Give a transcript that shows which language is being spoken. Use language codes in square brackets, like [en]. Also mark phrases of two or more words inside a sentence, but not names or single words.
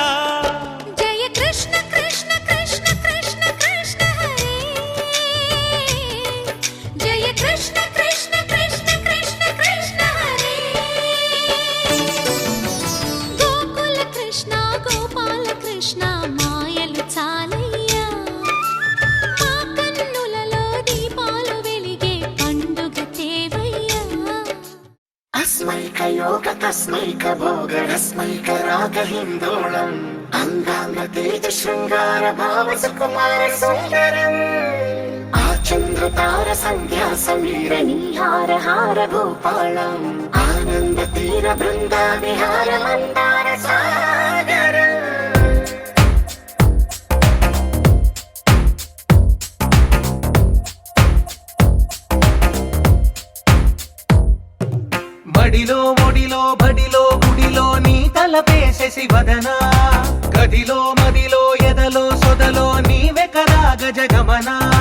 [te] జయ కృష్ణ కృష్ణ కృష్ణ కృష్ణ కృష్ణ హరే జయ కృష్ణ కృష్ణ కృష్ణ కృష్ణ కృష్ణ హరే గోకుల కృష్ణ గోపాల కృష్ణ మాయలు చాలయ్యా మా కన్నులలో దీపాలు వెలిగే పండుగ తేవయ్యా [sa] अस्मैकयोग तस्मैक भोग रस्मैक राग हिन्दोळम् अङ्गाङ्ग तेज शृङ्गार भाव सुकुमार सुन्दरम् आचन्द्र तार सन्ध्या समीर नीहार हार भूपालम् आनन्द तीर बृन्दा विहार मन्दार सागरम् [te] బడిలో ఒడిలో బడిలో గుడిలో నీ తలపేసేసి వదనా గదిలో మదిలో ఎదలో సొదలో నీవే కదా గజగమనా